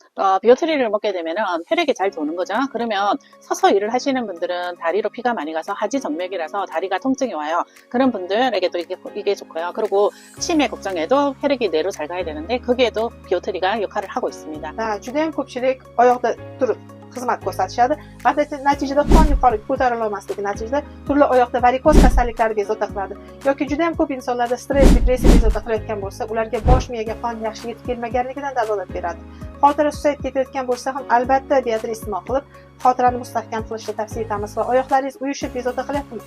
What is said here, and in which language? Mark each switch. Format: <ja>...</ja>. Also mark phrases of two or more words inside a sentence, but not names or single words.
<ko>비오트리를 먹게 되면은 혈액이 잘 도는 거죠. 그러면 서서 일을 하시는 분들은 다리로 피가 많이 가서 하지정맥이라서 다리가 통증이 와요. 그런 분들에게도 이게 좋고요. 그리고 치매 걱정에도 혈액이 뇌로 잘 가야 되는데 거기에도 비오트리가 역할을 하고 있습니다.</ko> <uz>judayam ko'pchilik oyoqda turib xizmat ko'rsatishadi. Natijada qon yuqoriga ko'tarilolmasligi natijada turli oyoqda varikoz kasalliklari bezovta qiladi. Yoki juda ham ko'p insonlarda stress, depressiya bezovta qilayotgan bo'lsa, ularga bosh miyaga qon yaxshi yetib kelmaganligidan dalolat beradi. Xotira susayib ketayotgan bo'lsa ham albatta biotri iste'mol qilib, xotirani mustahkam qilishni tavsiya etamiz va oyoqlaringiz uyushib bezovta qilyaptimi?</uz>